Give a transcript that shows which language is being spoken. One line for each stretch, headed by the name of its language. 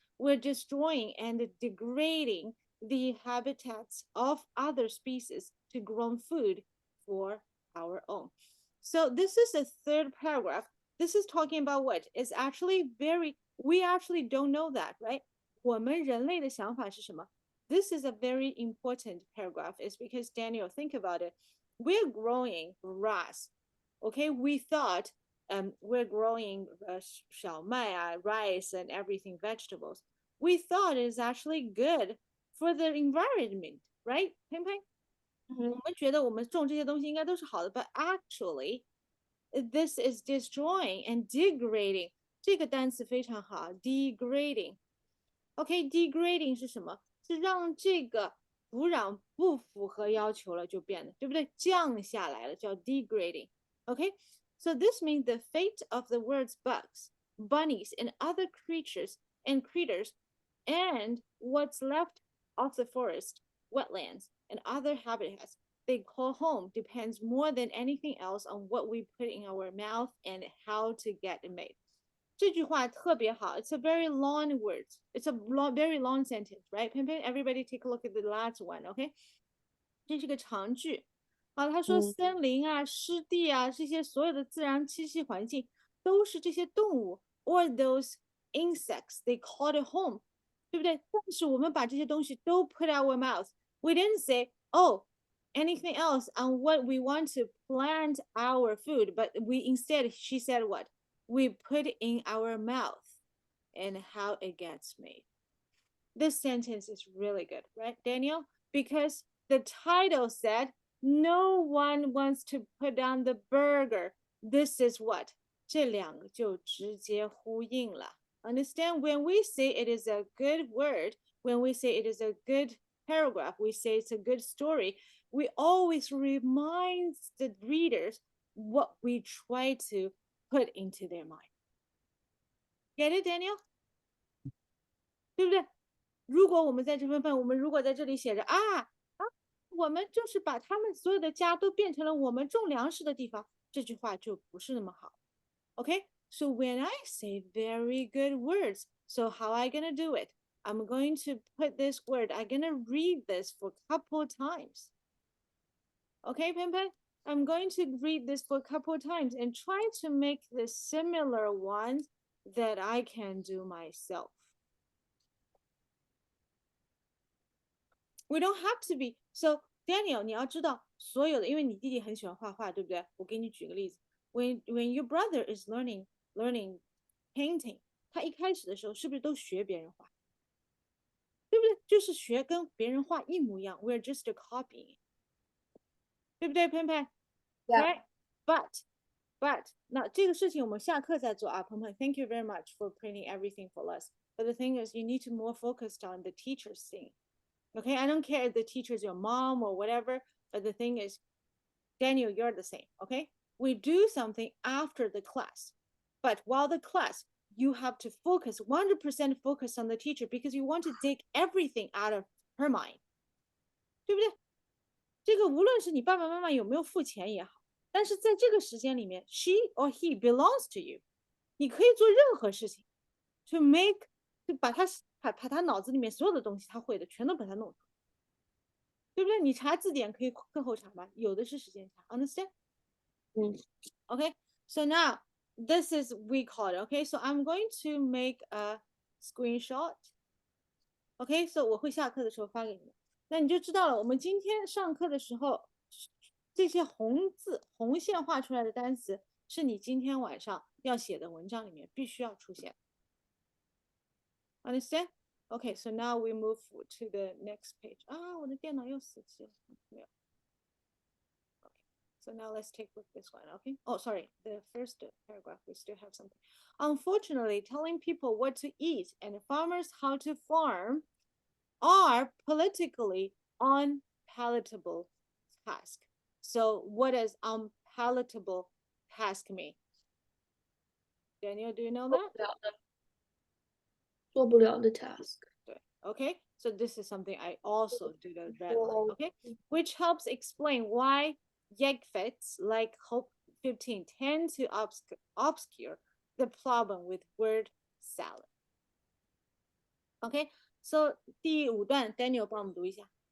English: We're destroying and degrading the habitats of other species to grow food for our own. So this is the third paragraph. This is talking about what? It's actually we actually don't know that, right?
Chinese: 我们人类的想法是什么?
English: This is a very important paragraph. It's because, Daniel, think about it. We're growing grass. Okay, we thought we're growing 小麦, rice and everything, vegetables. We thought it's actually good for the environment, right? Peng Peng?
Chinese: 我们觉得我们种这些东西应该都是好的,
English: but actually, this is destroying and degrading.
Chinese: 这个单词非常好, degrading. Okay, degrading 是什么？是让这个土壤不符合要求了就变得，对不对？降下来了叫 degrading. Okay,
English: So this means the fate of the words bugs, bunnies, and other creatures and critters, and what's left of the forest, wetlands, and other habitats they call home depends more than anything else on what we put in our mouth and how to get it made.
Chinese: 这句话特别好.
English: It's a very long word. It's a very long sentence, right? Everybody take a look at the last one, okay?
Chinese: 这是个长句。啊，他说森林啊、湿地啊，这些所有的自然栖息环境都是这些动物
English: or those insects they call it home，
Chinese: 对不对？但是我们把这些东西都
English: put our mouth. We didn't say, oh, anything else on what we want to plant our food, but we instead, she said what? We put in our mouth and how it gets made. This sentence is really good, right, Daniel? Because the title said, no one wants to put down the burger. This is what?
Chinese: 这两个就直接呼应了.
English: Understand? When we say it is a good word, when we say it is a good paragraph, we say it's a good story, we always remind the readers what we try to put into their mind. Get it, Daniel?
Chinese: 对不对？如果我们在这份我们如果在这里写着我们就是把他们所有的家都变成了我们种粮食的地方，这句话就不是那么好。
English: Okay? So when I say very good words, so how am I gonna do it? I'm going to put this word, I'm gonna read this for a couple of times. Okay, Pen Pen? I'm going to read this for a couple of times and try to make the similar ones that I can do myself. We don't have to be.
Chinese: So Daniel, 你要知道所有的，因为你弟弟很喜欢画画，对不对？我给你举个例子。
English: When your brother is learning painting，
Chinese: 他一开始的时候是不是都学别人画？对不对？就是学跟别人画一模一样。
English: We're just copying，
Chinese: 对不对，
English: 潘潘 ？Right?
Chinese: But 那这个事情我们下课再做啊，鹏鹏。
English: Thank you very much for printing everything for us. But the thing is, you need to more focused on the teacher's thing. Okay, I don't care if the teacher is your mom or whatever, but the thing is, Daniel, you're the same. Okay, we do something after the class, but while the class, you have to focus 100% focus on the teacher because you want to take everything out of her mind.
Chinese: 对不对？这个无论是你爸爸妈妈有没有付钱也好，但是在这个时间里面
English: she or he belongs to you，
Chinese: 你可以做任何事情
English: to make
Chinese: 就把他脑子里面所有的东西他会的全都把它弄出来，对不对？你查字典可以课后查吗？有的是时间查 ，
English: understand？ Okay, so now this is we call it. Okay, so I'm going to make a screenshot.
Chinese: Okay, so 我会下课的时候发给你们，那你就知道了。我们今天上课的时候，这些红字红线画出来的单词，是你今天晚上要写的文章里面必须要出现。
English: Understand? Okay, so now we move to the next page.
Chinese: 我的电脑又死机了，没有。
English: Okay, so now let's take a look at this one. Okay. Oh, sorry. The first paragraph, we still have something. Unfortunately, telling people what to eat and farmers how to farm are politically unpalatable task. So what does unpalatable task mean? Daniel, do you know that?
Chinese: 做不了的 task.
English: Okay, so this is something I also do the red line, okay? Which helps explain why Yegfets like Hope 15 tend to obscure the problem with word salad.
Chinese: Okay, so 第5段 Daniel 帮我们读一下。